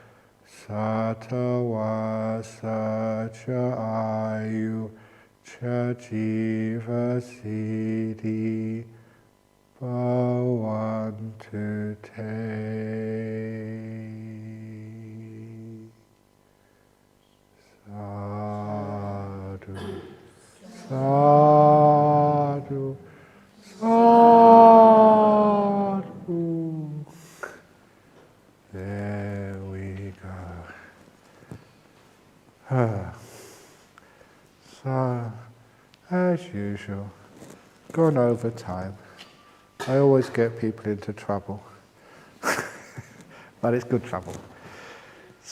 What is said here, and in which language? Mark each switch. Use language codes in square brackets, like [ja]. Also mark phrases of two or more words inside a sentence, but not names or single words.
[pi] Satawa Sacha Ayu Chajiva Siddhi Bhavantu te. Sadhu, sadhu, sadhu. [en] There we go. So, as usual, gone over time. I always get people into trouble, but it's good trouble.